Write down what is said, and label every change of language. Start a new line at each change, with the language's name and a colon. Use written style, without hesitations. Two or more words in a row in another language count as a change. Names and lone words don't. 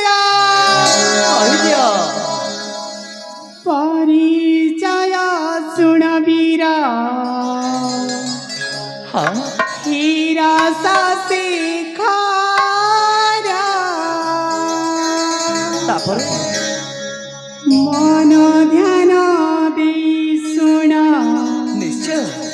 Odia: କହିଦିଅ ପରିଚୟ ଶୁଣ ବୀର ହଁ ହୀରା শেখর ତାପରେ ମନ ଧ୍ୟାନ ଦେଇ ଶୁଣ ନିଶ୍ଚୟ